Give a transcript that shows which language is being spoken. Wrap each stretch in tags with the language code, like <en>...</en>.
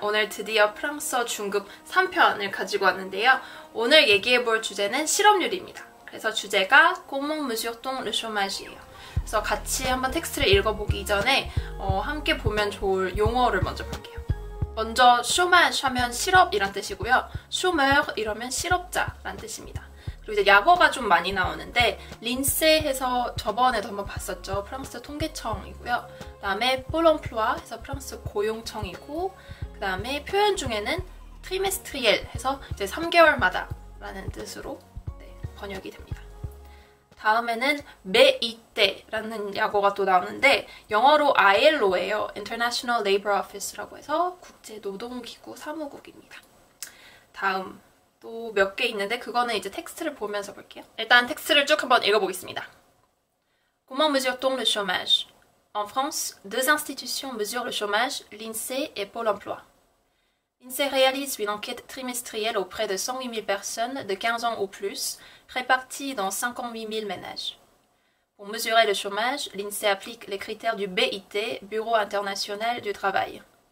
<ko>오늘 드디어 프랑스어 중급 3편을 가지고 왔는데요. 오늘 얘기해볼 주제는 실업률입니다. 그래서 주제가</ko> <fr>Comment mesure-t-on le chômage</fr> <ko>이에요. 그래서 같이 한번 텍스트를 읽어보기 전에 함께 보면 좋을 용어를 먼저 볼게요. 먼저 chômage 하면 실업이란 뜻이고요. chômeur 이러면 실업자란 뜻입니다. 그리고 이제 약어가 좀 많이 나오는데 린세 해서 저번에도 한번 봤었죠. 프랑스 통계청이고요. 그 다음에 Pôle emploi 해서 프랑스 고용청이고, 그 다음에 표현 중에는 trimestriel 해서 이제 3개월마다 라는 뜻으로 번역이 됩니다. 다음에는 BIT라는 약어가 또 나오는데 영어로 ILO예요.</ko> <en>International Labour Office</en> <ko>라고 해서 국제노동기구 사무국입니다. 다음 또 몇 개 있는데 그거는 이제 텍스트를 보면서 볼게요. 일단 텍스트를 쭉 한번 읽어보겠습니다.</ko> <fr>Comment mesure-t-on le chômage? En France, deux institutions mesurent le chômage, l'INSEE et Pôle emploi. L'INSEE réalise une enquête trimestrielle auprès de 108 000 personnes de 15 ans ou plus, réparties dans 58 000 ménages. Pour mesurer le chômage, l'INSEE applique les critères du BIT, Bureau international du travail.</fr>